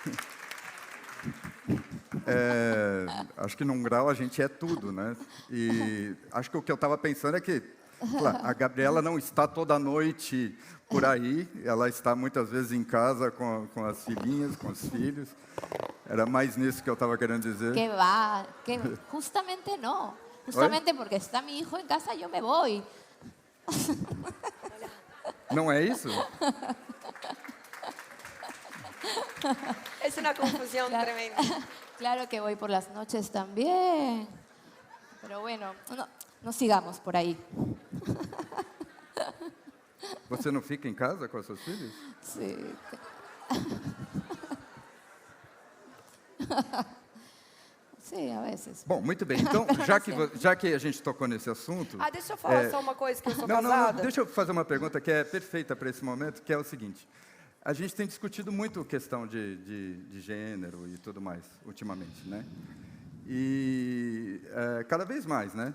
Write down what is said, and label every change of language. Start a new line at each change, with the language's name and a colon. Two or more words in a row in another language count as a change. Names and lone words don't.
Portuguese: Acho que num grau a gente é tudo, né? E acho que o que eu estava pensando é que, claro, a Gabriela não está toda noite por aí, ela está muitas vezes em casa com as filhinhas, com os filhos. Era mais nisso que eu estava querendo dizer.
Spanish: Que va, que justamente no. Justamente porque está mi hijo en casa, yo me voy.
Portuguese: Não é isso?
Spanish: Es una confusión tremenda. Claro que voy por las noches también. Pero bueno, no sigamos por ahí.
Portuguese: Você não fica em casa com os seus filhos?
Spanish: Sí. Sí, a veces.
Portuguese: Bom, muito bem. Então, já que a gente tocou nesse assunto... Ah, deixa eu falar só uma coisa, que eu sou não, casada. deixa eu fazer uma pergunta que é perfeita para esse momento, que é o seguinte. A gente tem discutido muito questão de gênero e tudo mais, ultimamente, né? E cada vez mais, né?